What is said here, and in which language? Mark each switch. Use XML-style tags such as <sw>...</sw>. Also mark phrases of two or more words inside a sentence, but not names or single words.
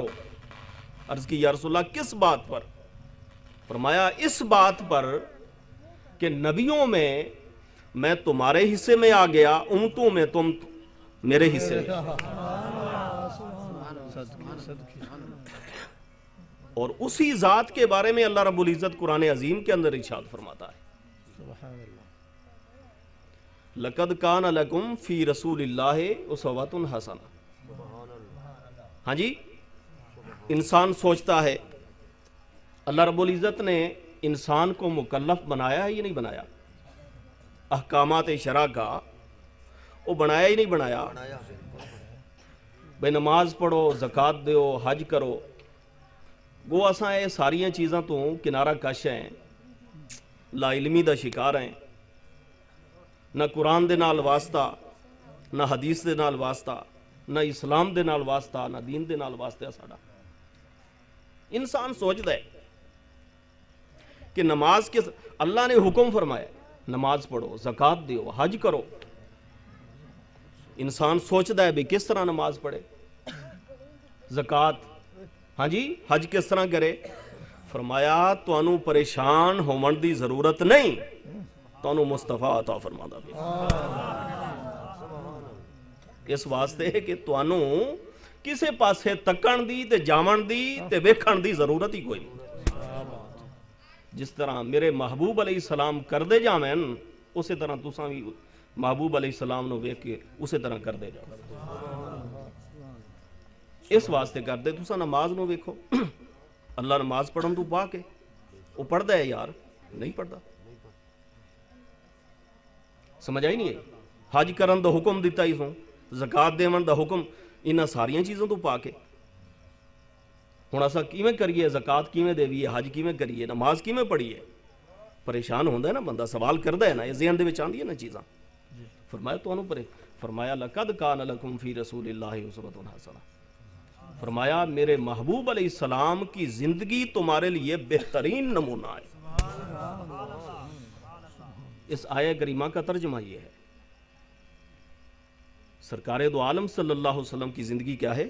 <ur>عرض کی</ur> <ar>یا رسول اللہ</ar> <ur>کس بات پر؟ فرمایا اس بات پر کہ نبیوں میں تمہارے حصے میں آ گیا، امتوں میں تم میرے حصے میں، اور اسی ذات کے بارے میں</ur> <ar>اللہ رب العزت</ar> <ur>قرآن عظیم کے اندر ارشاد فرماتا ہے،</ur> <ar>لَقَدْ كَانَ لَكُمْ فِي رَسُولِ اللَّهِ أُسْوَةٌ حَسَنَةٌ۔</ar> <ur>ہاں جی انسان سوچتا ہے</ur> <ar>اللہ رب العزت</ar> <ur>نے انسان کو مکلف بنایا ہے یا نہیں بنایا؟ احکامات شرع کا وہ بنایا ہی نہیں بنایا؟</ur> <pa>بھئی نماز پڑھو، زکوٰۃ دیو، حج کرو، وہ اساں یہ ساریاں چیزاں تو کنارہ کش ہیں، لا علمی دا شکار ہیں، نہ قرآن دے نال واسطہ، نہ حدیث دے نال واسطہ، نہ اسلام دے نال واسطہ، نہ دین دے نال واسطہ ساڑا۔</pa> <ur>انسان سوچتا ہے کہ نماز کے اللہ نے حکم فرمایا نماز پڑھو، زکوٰۃ دیو، حج کرو۔ انسان سوچتا ہے بھی کس طرح نماز پڑھے، زکوٰۃ، ہاں جی، حج کس طرح کرے؟</ur> <pa>فرمایا تانوں پریشان ہون دی ضرورت نہیں، تانوں مصطفیٰ عطا فرماتا پیا۔ اس واسطے کہ تانوں کسے پاسے تکن دی تے جاون دی تے ویکھن دی ضرورت ہی کوئی نہیں۔ جس طرح میرے محبوب</pa> <ar>علیہ السلام</ar> <pa>کردے جاویں اسی طرح تساں بھی محبوب</pa> <ar>علیہ السلام</ar> <pa>نو ویکھ کے اسی طرح کردے جاؤ۔ اس واسطے کردے تساں نماز نو ویکھو، اللہ نماز پڑھن تو پا کے وہ پڑھدا ہے یار، نہیں پڑھدا، سمجھ آئی نہیں ہے؟ حج کرن دا حکم دیتا ہی سوں، زکوٰۃ دیون دا حکم انہاں ساریاں چیزوں تو پا کے، ہن اساں کیویں کریے، زکوٰۃ کیویں دیویے، حج کیویں کریے، نماز کیویں پڑھیے؟ پریشان ہوندا ہے نا بندہ، سوال کردا ہے نا، یہ ذہن دے وچ آندی ہے نا چیزاں۔</pa> <ur>فرمایا تانوں فرمایا</ur> <ar>لقد کان لکم فی رسول اللہ اسوۃ حسنہ،</ar> <ur>فرمایا میرے محبوب</ur> <ar>علیہ السلام</ar> <ur>کی زندگی تمہارے لیے بہترین نمونہ ہے۔ اس آیہ کریمہ کا ترجمہ یہ ہے، سرکار دو عالم</ur> <ar>صلی اللہ علیہ وسلم</ar> <ur>کی زندگی کیا ہے؟</ur>